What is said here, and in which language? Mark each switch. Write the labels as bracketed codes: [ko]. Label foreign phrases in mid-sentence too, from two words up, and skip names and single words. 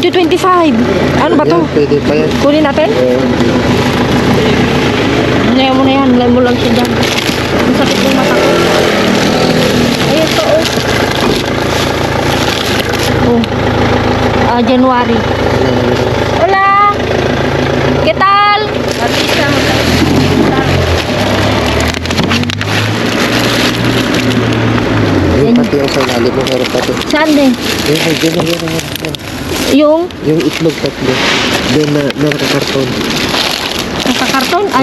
[tl] 2025. Ano ba to? Yan, pwede pa yan. Kunin natin? Ngayon mo na yan. Ngayon mo lang siya dyan. Ang sakit ng mata ko. Ay, ito, oh. Oh. January. [es] Hola! ¿Qué tal? [tl] Yung pati yung sa lalim mo, meron pati. Saan din? Yung ay, dyan, yan. Yung Yung itlog tatlo. Doon na nakakarton. nakakarton? Ay,